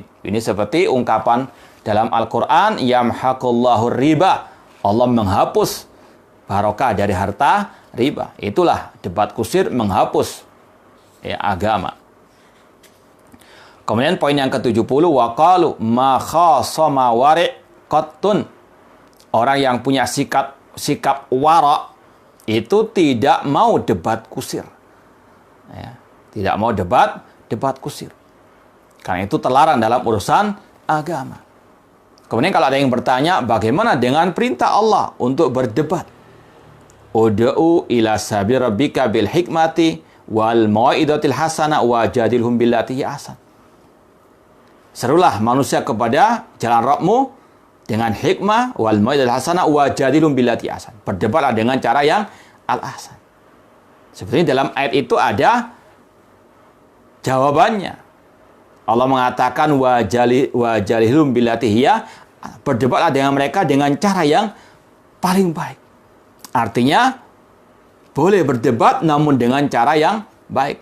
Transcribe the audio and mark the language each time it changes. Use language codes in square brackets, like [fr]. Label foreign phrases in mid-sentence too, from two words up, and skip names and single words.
[id] Ini seperti ungkapan dalam Al-Quran, [ar] يمحق الله الربا. [id] Allah menghapus barokah dari harta riba. Itulah debat kusir menghapus agama. Kemudian poin yang ke-70, [ar] وقالوا ما خاصم ورع قط. [id] Orang yang punya sikap wara' itu tidak mau debat kusir. Tidak mau debat kusir. Karena itu terlarang dalam urusan agama. Kemudian kalau ada yang bertanya, bagaimana dengan perintah Allah untuk berdebat? [ar] ادع إلى سبيل ربك بالحكمة والموعظة الحسنة وجادلهم بالتي أحسن. [id] Serulah manusia kepada jalan Rabbmu dengan hikmah [ar] والموعظة الحسنة وجادلهم بالتي أحسن. [id] Berdebatlah dengan cara yang al-ahsan. Sebenarnya dalam ayat itu ada jawabannya. Allah mengatakan [ar] وجادلهم بالتي هي, [id] berdebatlah dengan mereka dengan cara yang paling baik. Artinya boleh berdebat namun dengan cara yang baik.